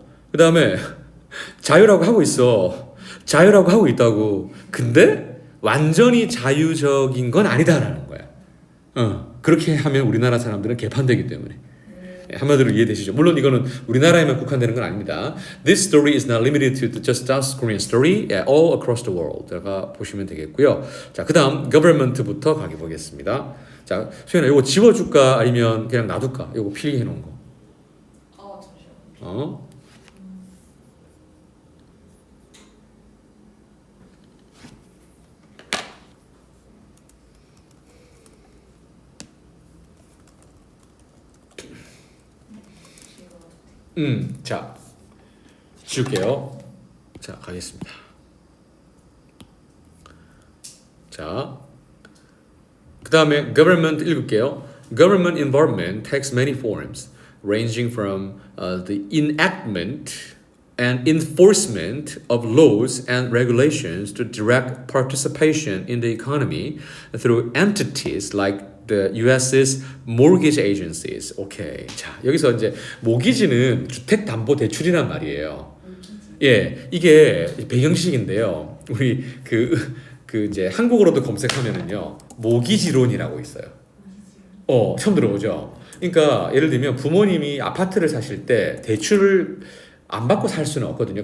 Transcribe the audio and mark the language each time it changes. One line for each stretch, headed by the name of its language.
Korean: 그다음에 자유라고 하고 있어. 자유라고 하고 있다고. 근데 완전히 자유적인 건 아니다라는 거야. 그렇게 하면 우리나라 사람들은 개판되기 때문에. 한마디로 이해되시죠? 물론 이거는 우리나라에만 국한되는 건 아닙니다.
English: This story is not limited to the just us Korean story, all across the world.
Korean: 제가 보시면 되겠고요. 자, 그다음 government부터 가게 보겠습니다. 자, 소연아, 이거 지워줄까 아니면 그냥 놔둘까? 이거 필기해 놓은 거. 잠시만요. 자, 지울게요. 자, 가겠습니다. 자, 그 다음에 government 읽을게요.
English: Government involvement takes many forms, ranging from the enactment and enforcement of laws and regulations to direct participation in the economy through entities like the U.S.'s mortgage agencies.
Korean: 오케이. 자, 여기서 이제 모기지는 주택담보대출이란 말이에요. 예, 이게 배경식인데요. 우리 그 이제 한국어로도 검색하면은요, 모기지론이라고 있어요. 처음 들어보죠. 그러니까 예를 들면 부모님이 아파트를 사실 때 대출을 안 받고 살 수는 없거든요.